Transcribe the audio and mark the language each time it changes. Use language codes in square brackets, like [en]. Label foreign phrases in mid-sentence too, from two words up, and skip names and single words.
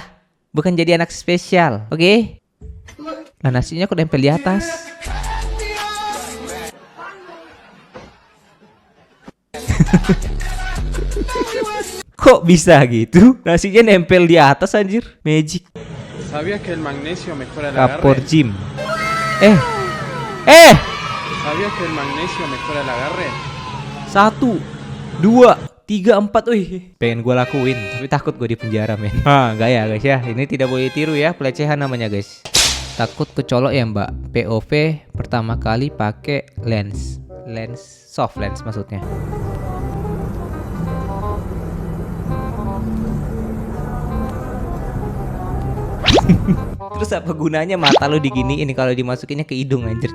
[id] Bukan jadi anak spesial, oke? Nah nasinya kok nempel di atas. Kok bisa gitu? Nasinya nempel di atas anjir. Magic. [es] ¿Sabías que el magnesio mejora el [id] Kapur [es] agarre? [id] gym. [es] ¿Sabías que el magnesio mejora el agarre? 1, 2, 3, 4. [id] Wih, pengen gue lakuin, tapi takut gue di penjara men. Enggak ya guys ya. Ini tidak boleh tiru ya, pelecehan namanya guys. Takut kecolok ya mbak. POV pertama kali pakai lens [en] soft lens [id] maksudnya. Terus apa gunanya mata lo diginiin kalau dimasukinnya ke hidung anjir.